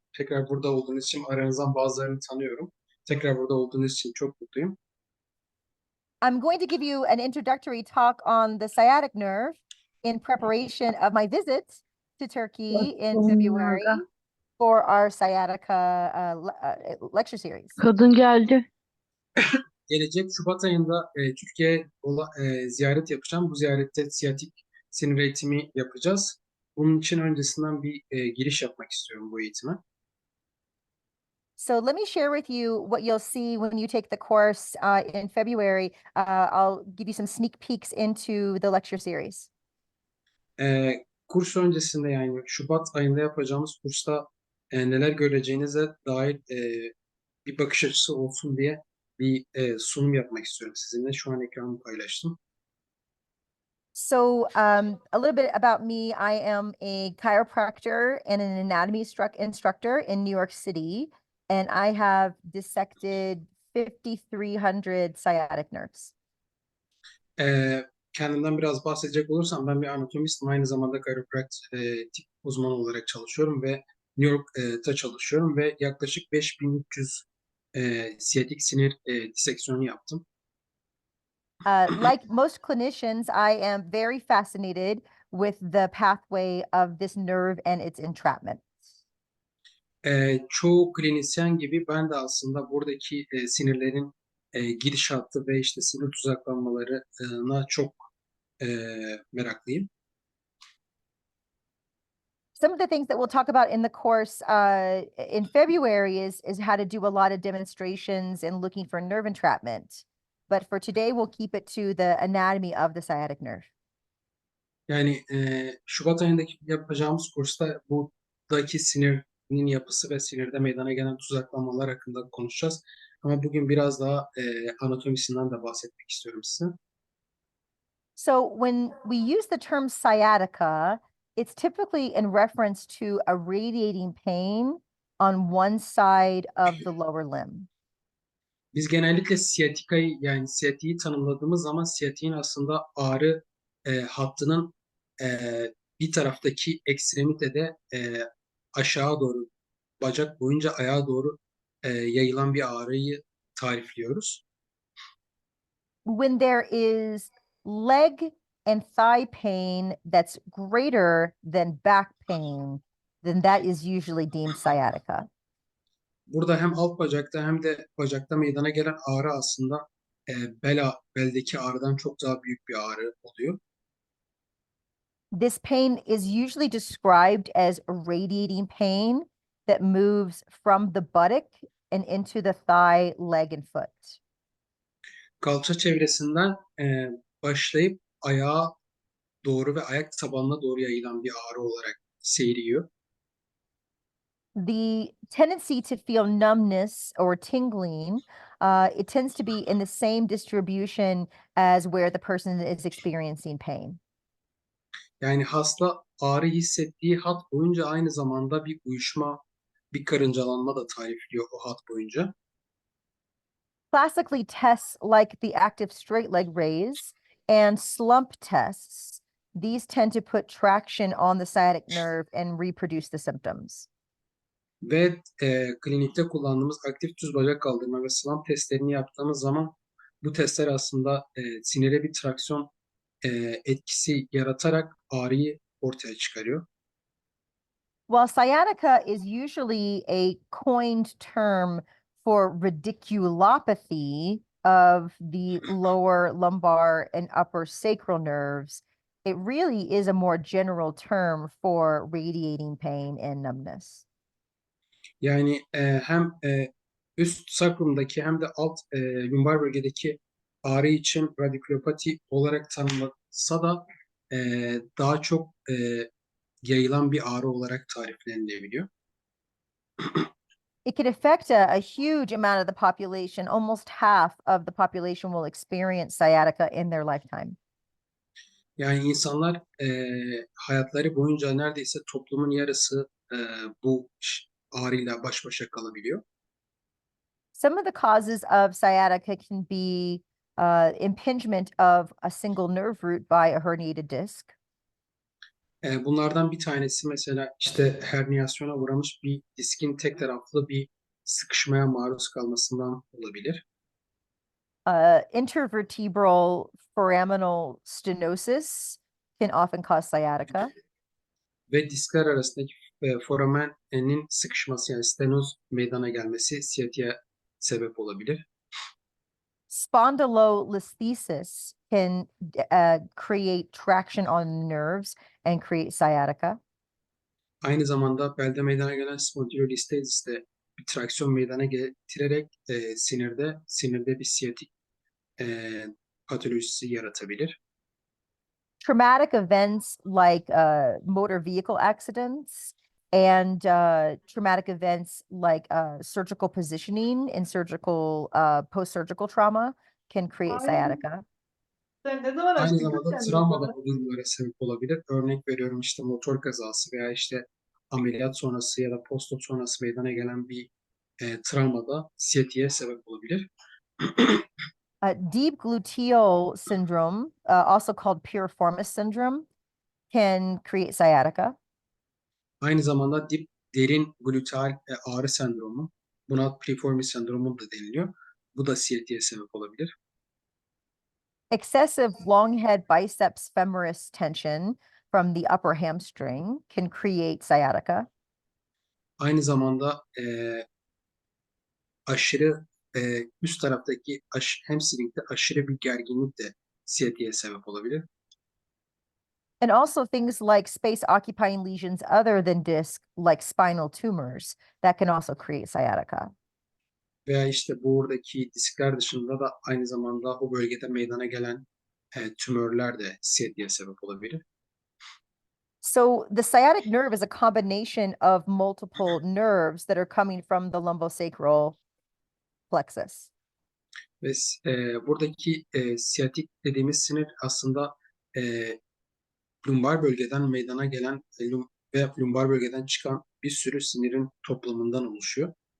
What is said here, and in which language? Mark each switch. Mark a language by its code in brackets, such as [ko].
[tr] Tekrar burada olduğunuz için aranızdan bazılarını tanıyorum. Tekrar burada olduğunuz için çok mutluyum. [en] I'm going to give you an introductory talk on the sciatic nerve in preparation of my visit to Turkey in February for our sciatica lecture series. [tr] Kadın geldi. Gelecek Şubat ayında Türkiye'ye ziyaret yapacağım. Bu ziyarette siyatik sinir eğitimi yapacağız. Bunun için öncesinden bir giriş yapmak istiyorum bu eğitime. [en] So let me share with you what you'll see when you take the course in February. I'll give you some sneak peeks into the lecture series. [tr] Kurs öncesinde yani Şubat ayında yapacağımız kursta neler göreceğinize dair bir bakış açısı olsun diye bir sunum yapmak istiyorum sizinle. Şu an ekranımı paylaştım. [en] So a little bit about me. I am a chiropractor and an anatomy instructor in New York City, and I have dissected 5,300 sciatic nerves. [tr] Kendimden biraz bahsedecek olursam ben bir anatomistim. Aynı zamanda chiropractic uzmanı olarak çalışıyorum ve New York'ta çalışıyorum ve yaklaşık 5.300 siyatik sinir diseksiyonu yaptım. [en] Like most clinicians, I am very fascinated with the pathway of this nerve and its entrapment. [tr] Çoğu klinisyen gibi ben de aslında buradaki sinirlerin gidişatı ve işte sinir tuzaklanmalarına çok meraklıyım. [en] Some of the things that we'll talk about in the course in February is how to do a lot of demonstrations and looking for nerve entrapment. But for today, we'll keep it to the anatomy of the sciatic nerve. [tr] Yani Şubat ayındaki yapacağımız kursta buradaki sinirin yapısı ve sinirde meydana gelen tuzaklanmalar hakkında konuşacağız. Ama bugün biraz daha anatomisinden de bahsetmek istiyorum size. [en] So when we use the term sciatica, it's typically in reference to a radiating pain on one side of the lower limb. [tr] Biz genellikle siyatiği tanımladığımız zaman siyatiğin aslında ağrı hattının bir taraftaki ekstremitede aşağı doğru, bacak boyunca ayağa doğru yayılan bir ağrıyı tarifliyoruz. [en] When there is leg and thigh pain that's greater than back pain, then that is usually deemed sciatica. [tr] Burada hem alt bacakta hem de bacakta meydana gelen ağrı aslında beldeki ağrıdan çok daha büyük bir ağrı oluyor. [en] This pain is usually described as radiating pain that moves from the buttock and into the thigh, leg, and foot. [tr] Kalça çevresinden başlayıp ayağa doğru ve ayak tabanına doğru yayılan bir ağrı olarak seyiriyor. [en] The tendency to feel numbness or tingling, it tends to be in the same distribution as where the person is experiencing pain. [tr] Yani hasta ağrı hissettiği hat boyunca aynı zamanda bir uyuşma, bir karıncalanma da tarifliyor o hat boyunca. [en] Classically, tests like the active straight leg raise and slump tests, these tend to put traction on the sciatic nerve and reproduce the symptoms. [tr] Ve klinikte kullandığımız aktif düz bacak kaldırma ve slump testlerini yaptığımız zaman bu testler aslında sinire bir traksiyon etkisi yaratarak ağrıyı ortaya çıkarıyor. [en] While sciatica is usually a coined term for radiculopathy of the lower lumbar and upper sacral nerves, it really is a more general term for radiating pain and numbness. [tr] Yani hem üst sakrumdaki hem de alt lumbar bölgedeki ağrı için radiculopathy olarak tanımlansa da daha çok yayılan bir ağrı olarak tariflenilebiliyor. [en] It can affect a huge amount of the population. Almost half of the population will experience sciatica in their lifetime. [tr] Yani insanlar hayatları boyunca neredeyse toplumun yarısı bu ağrıyla baş başa kalabiliyor. [en] Some of the causes of sciatica can be impingement of a single nerve root by a herniated disc. [tr] Bunlardan bir tanesi mesela işte herniyasyona uğramış bir diskin tek taraflı bir sıkışmaya maruz kalmasından olabilir. [en] Intervertebral foraminal stenosis can often cause sciatica. [tr] Ve diskler arasındaki foramenin sıkışması yani stenoz meydana gelmesi siyatiğe sebep olabilir. [en] Spondylolisthesis can create traction on the nerves and create sciatica. [tr] Aynı zamanda belde meydana gelen spondylolistezis de bir traksiyon meydana getirerek sinirde bir siyatik patolojisi yaratabilir. [en] Traumatic events like motor vehicle accidents and traumatic events like surgical positioning and surgical post-surgical trauma can create sciatica. [tr] Sen ne zaman Aynı açtın zamanda kendini travma bana? da bu durumlara sebep olabilir. Örnek veriyorum işte motor kazası veya işte ameliyat sonrası ya da postop sonrası meydana gelen bir travma da siyatiğe sebep olabilir. [en] Deep gluteal syndrome, also called piriformis syndrome, can create sciatica. [tr] Aynı zamanda derin gluteal ağrı sendromu, buna piriformis sendromu da deniliyor. Bu da siyatiğe sebep olabilir. [en] Excessive long head biceps femoris tension from the upper hamstring can create sciatica. [tr] Aynı zamanda aşırı üst taraftaki hamstringde aşırı bir gerginlik de siyatiğe sebep olabilir. [en] And also things like space occupying lesions other than disc, like spinal tumors, that can also create sciatica. [tr] Veya işte buradaki diskler dışında da aynı zamanda o bölgede meydana gelen tümörler de siyatiğe sebep olabilir. [en] So the sciatic nerve is a combination of multiple nerves that are coming from the lumbosacral plexus. [tr] Ve buradaki siyatik dediğimiz sinir aslında e, lumbar bölgeden meydana gelen ve lumbar bölgeden çıkan bir sürü sinirin toplamından oluşuyor.